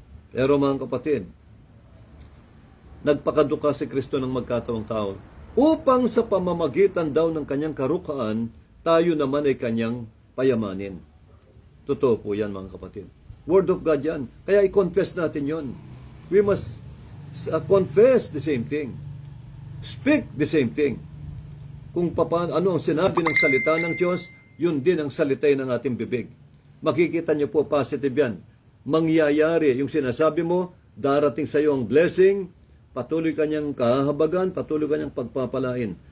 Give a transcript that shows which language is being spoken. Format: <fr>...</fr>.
<tl>Pero mga kapatid, nagpakaduka si Kristo ng magkatawang tao upang sa pamamagitan daw ng kanyang karukhaan, tayo naman ay kanyang payamanin. Totoo po yan, mga kapatid.</tl> <en>Word of God</en> <tl>yan. Kaya i-confess natin yon.</tl> <en>We must confess the same thing. Speak the same thing.</en> <tl>Kung ano ang sinabi ng salita ng Diyos, yun din ang salitay ng ating bibig. Makikita niyo po, positive yan. Mangyayari yung sinasabi mo, darating sa iyo ang blessing, patuloy kanyang kahahabagan, patuloy kanyang pagpapalain.</tl>